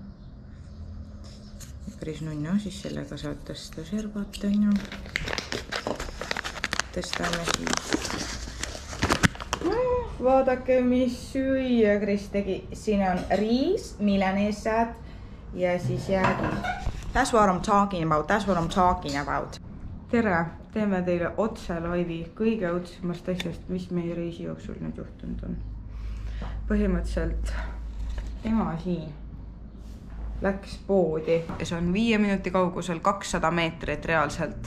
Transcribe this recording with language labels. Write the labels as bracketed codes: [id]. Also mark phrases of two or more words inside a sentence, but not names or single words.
[et] Kris nunno, siis sellega saad tõsta servat, on ju. Tõstame siis. Vaadake, mis süüa Kris tegi. Siin on riis, milanesad ja siis jäägid. [en] That's what I'm talking about. [et] Tere, teeme teile otse laivi kõige õudsemast asjast, mis meie reisi jooksul nüüd juhtunud on. Põhimõtteliselt ema siin läks poodi ja see on 5 minuti kaugusel 200 meetrit reaalselt.